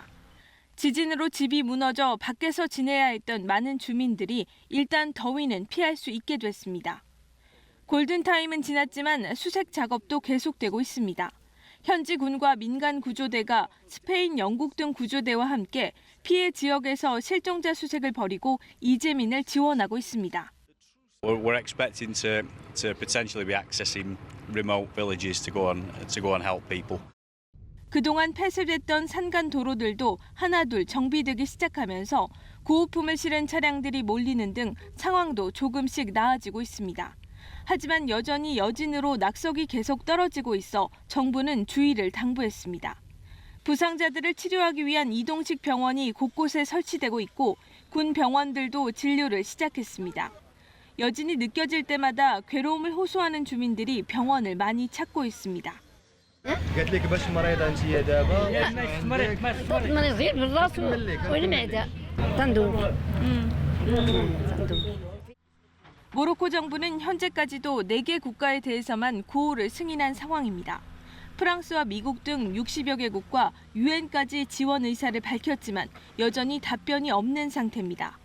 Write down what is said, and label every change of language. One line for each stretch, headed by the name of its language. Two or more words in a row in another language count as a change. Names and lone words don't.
Korean: 지진으로 집이 무너져 밖에서 지내야 했던 많은 주민들이 일단 더위는 피할 수 있게 됐습니다. 골든타임은 지났지만 수색 작업도 계속되고 있습니다. 현지 군과 민간 구조대가 스페인, 영국 등 구조대와 함께 피해 지역에서 실종자 수색을 벌이고 이재민을 지원하고 있습니다.
English: We're expecting to potentially be accessing remote villages to go and help people.
Korean: 그동안 폐쇄됐던 산간 도로들도 하나둘 정비되기 시작하면서 구호품을 실은 차량들이 몰리는 등 상황도 조금씩 나아지고 있습니다. 하지만 여전히 여진으로 낙석이 계속 떨어지고 있어 정부는 주의를 당부했습니다. 부상자들을 치료하기 위한 이동식 병원이 곳곳에 설치되고 있고 군 병원들도 진료를 시작했습니다. 여진이 느껴질 때마다 괴로움을 호소하는 주민들이 병원을 많이 찾고 있습니다.
Arabic: قالت لك باش مريضه انت دابا مريضين بالراس والمعده تندوب.
Korean: 모로코 정부는 현재까지도 4개 국가에 대해서만 구호를 승인한 상황입니다. 프랑스와 미국 등 60여 개국과 유엔까지 지원 의사를 밝혔지만 여전히 답변이 없는 상태입니다.